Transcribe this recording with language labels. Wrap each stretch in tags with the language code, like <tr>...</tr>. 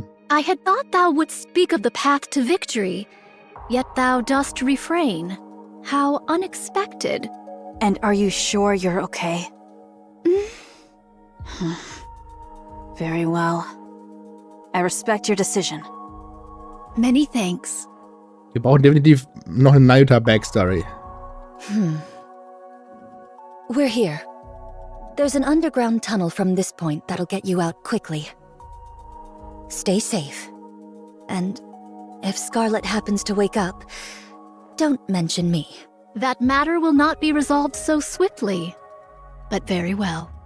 <en>I had thought thou wouldst speak of the path to victory, yet thou dost refrain. How unexpected. And are you sure you're okay? Very well. I respect your decision. Many thanks.</en> <de>Wir brauchen definitiv noch eine Nayuta-Backstory.</de> <en>We're here. There's an underground tunnel from this point that'll get you out quickly. Stay safe. And if Scarlet happens to wake up, don't mention me. That matter will not be resolved so swiftly. But very well.</en>